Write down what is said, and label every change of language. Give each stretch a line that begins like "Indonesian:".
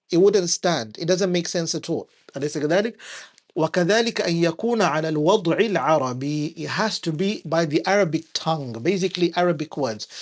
English: It wouldn't stand. It doesn't make sense at all.
Arabic: أليس كذلك؟ وكذلك أن يكون على الوضع العربي.
English: It has to be by the Arabic tongue, basically Arabic words.